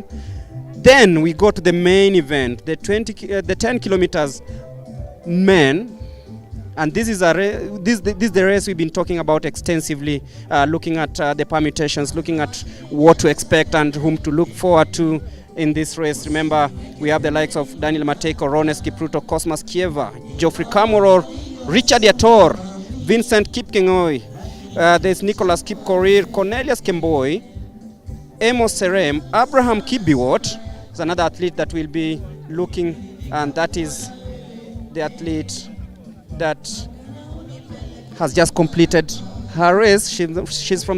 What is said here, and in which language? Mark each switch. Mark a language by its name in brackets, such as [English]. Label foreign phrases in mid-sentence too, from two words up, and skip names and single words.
[English] Then we go to the main event, the 10 kilometers men. And this is the race we've been talking about extensively, looking at the permutations, looking at what to expect and whom to look forward to in this race. Remember, we have the likes of Daniel Mateko, Rones Kipruto, Cosmas Kieva, Geoffrey Kamoror, Richard Yator, Vincent Kipkengoi, there's Nicholas Kipkorir, Cornelius Kemboi, Amos Serem, Abraham Kibiwot is another athlete that will be looking, and that is the athlete that has just completed her race. She's from the...